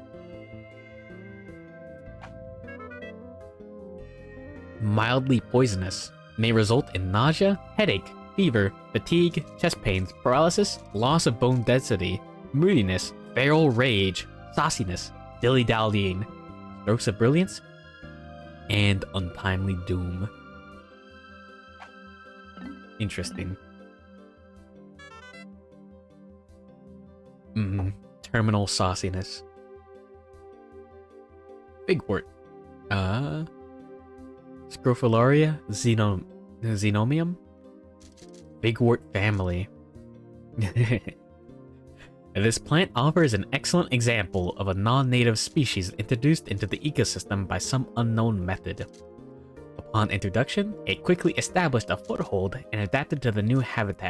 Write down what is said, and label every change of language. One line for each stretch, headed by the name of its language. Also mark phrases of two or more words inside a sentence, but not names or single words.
English: Mildly poisonous, may result in nausea, headache, fever, fatigue, chest pains, paralysis, loss of bone density, moodiness, feral rage, sauciness, dilly-dallying, strokes of brilliance, and untimely doom. Interesting. Terminal sauciness. Bigwort. Scrophularia xenomium? Bigwort family. This plant offers an excellent example of a non-native species introduced into the ecosystem by some unknown method. Upon introduction, it quickly established a foothold and adapted to the new habitat.